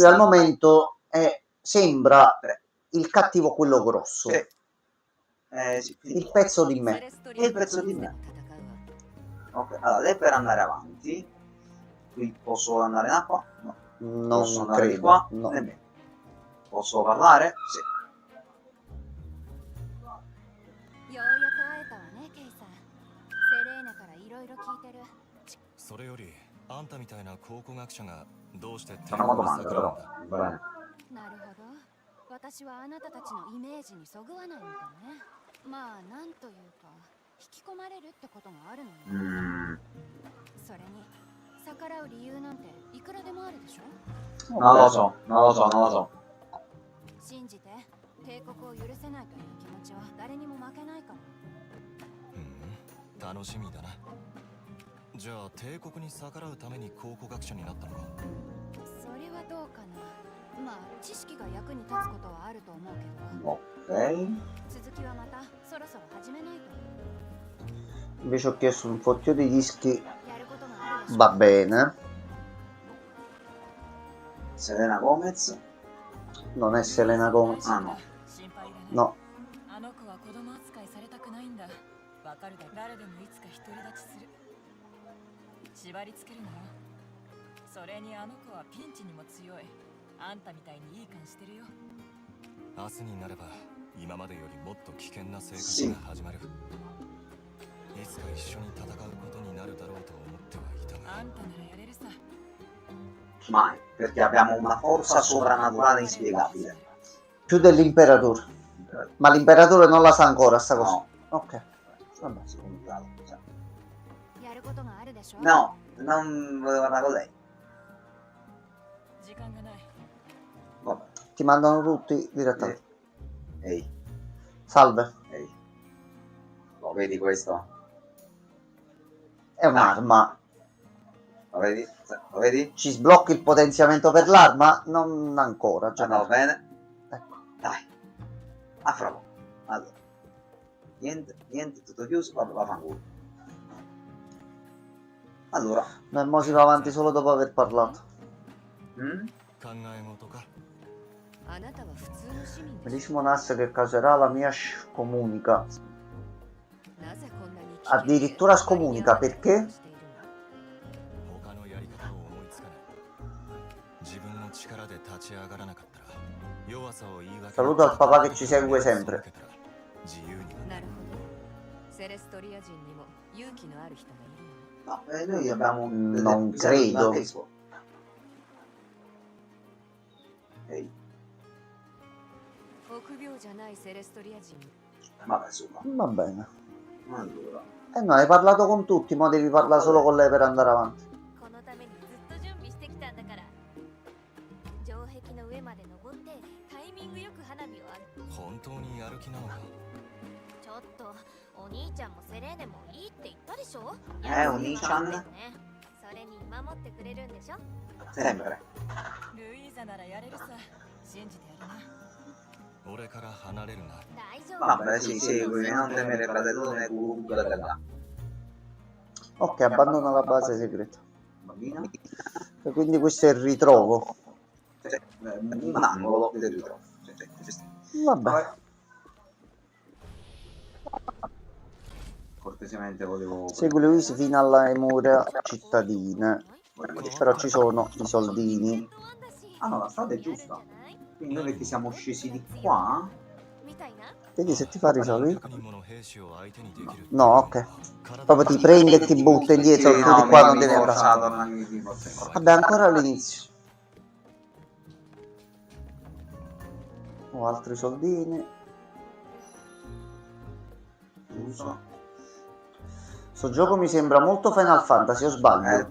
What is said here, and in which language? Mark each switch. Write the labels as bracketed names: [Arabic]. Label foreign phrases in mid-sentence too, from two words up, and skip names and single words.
[Italian] Lui al momento sembra il cattivo, quello grosso. Sì, Il pezzo di me. E il pezzo di me. Ok, allora lei per andare avanti. Qui posso andare in acqua? No. Non Posso andare di credo. qua? No. Nemmeno. Posso parlare? Sì. [Japanese] ようやく会えたわね、ケイさん。セレーナからいろいろ聞いてる。それよりあんたみたいな考古学者がどうして天 [Italian] Una [Japanese] 皇 [Italian] domanda [Japanese] 桜 [Italian] però. [Japanese] なんだ。 [Italian] Bene. [Japanese] なるほど。私はあなたたちのイメージにそぐわないみたいね。まあ、なんというか、引き込まれるってこともあるのよ。それに、逆らう理由なんていくらでもあるでしょ。 [Italian] Non lo so, non lo so, non lo so. [Japanese] 信じて、帝国を許せないという気持ちは誰にも負けないから。楽しみだな。じゃあ帝国に逆らうために考古学者になったのか。それはどうかな。まあ、知識が役に立つことはあると思うけど。 [Italian] Ok. [Japanese] 続きはまたそろそろ始めないと。 [Italian] Invece ho chiesto un fottio di dischi. [Japanese] やることがあるでしょ。 [Italian] Va bene. Selena Gomez. Non è Selena Gomez. Ah no. [Japanese] 心配いらない [Italian] No. [Japanese] あの子は子供扱いされたくないんだ。わかるだろ。誰でもいつか独り立ちする。縛り付けるのよ。それにあの子はピンチにも強い。あんたみたいにいい感してるよ。明日になれば今までよりもっと危険な生活が始まる。いつか一緒に戦うことになるだろうと思ってはいたが。あんたならやれるさ。 [Italian] Mai, perché abbiamo una forza sovrannaturale inspiegabile. Più dell'imperatore. Ma l'imperatore non la sa ancora sta cosa? No. Ok. Vabbè. Secondo grado, cioè. [Japanese] やることがあるでしょ [Italian] No, non volevo parlare con lei. [Japanese] 時間がない。 [Italian] Vabbè. Ti mandano tutti direttamente. Ehi, Salve. ehi. Lo vedi questo? È un'arma. Lo vedi? Lo vedi? Ci sblocchi il potenziamento per l'arma? Non ancora. Già Andiamo bene? Ecco. Dai. A fra poco. Allora. Niente, tutto chiuso, vabbè, vaffanculo. Allora. Nel mo si va avanti solo dopo aver parlato. [Japanese] 考え事か。あなたは普通の市民でし [Italian] Bellissimo NAS che causerà la mia scomunica. [Japanese] ょなぜこんなに危険で [Italian] Addirittura scomunica, perché? [Japanese] 他のやり方を思いつかない。自分の力で立ち上がらなかったら弱さを言い訳 [Italian] Saluto al papà che ci segue sempre. [Japanese] 自由になるほどセレストリア人にも勇気のある人がいるの [Italian] No, noi abbiamo... Non credo. Ehi, [Japanese] 臆病じゃないセレストリア人 [Italian] vabbè, insomma. Va bene. Allora. No, hai parlato con tutti, ma devi parlare solo con lei per andare avanti. [Japanese] このためにずっと準備してきたんだから城壁の上まで登ってタイミングよく花火を上げ本当にやる気なのか。ちょっとお兄ちゃんもセレーネもいいって言ったでしょお兄ちゃんねそれに守ってくれるんでしょ [Italian] Sempre. [Japanese] ルイーザならやれるさ。信じてやるな。俺から離れるな。大丈夫 [Italian] Vabbè, sì, seguimi, non temere fratello né cucù. Ok, abbandona la base segreta. Bambina? E quindi questo è il ritrovo. Cioè, un angolo del ritrovo. Vabbè. Cortesemente volevo... Segui Luis fino alle mura cittadine. Però ci sono i soldini. Ah no, la strada è giusta. Quindi noi che siamo scesi di qua... [Japanese] みたいな [Italian] Vedi se ti fa risolvi? [Japanese] 100 人もの兵士を相手にできる。 [Italian] No, ok. Proprio ti prende e ti butta indietro. Sì, Tu no, di qua mi non devi andare. forzato, non mi forzato. Vabbè, ancora all'inizio. Ho altri soldini. Uso. Sto gioco mi sembra molto Final Fantasy, o sbaglio?